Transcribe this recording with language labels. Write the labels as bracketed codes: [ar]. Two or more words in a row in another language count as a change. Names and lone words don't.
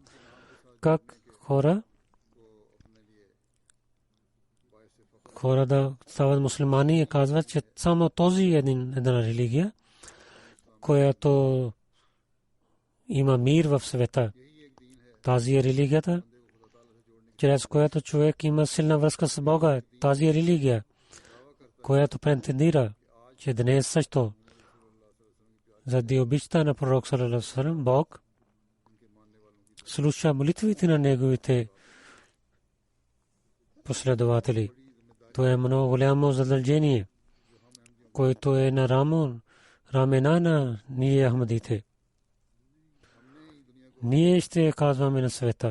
[bg] Как хора да стават мусулмани и казват, че само този една религия, която има мир в света. Тази е религията, чрез която човек има силна връзка с Бога. Тази е религия, която претендира, че днес също заради обичта на пророк [ar] صلى الله عليه وسلم, [bg] Бог слуша молитвите на неговите последователи. Това е много голямо задължение, което е на рамена на ние ахмадите. Ние ще казваме на света.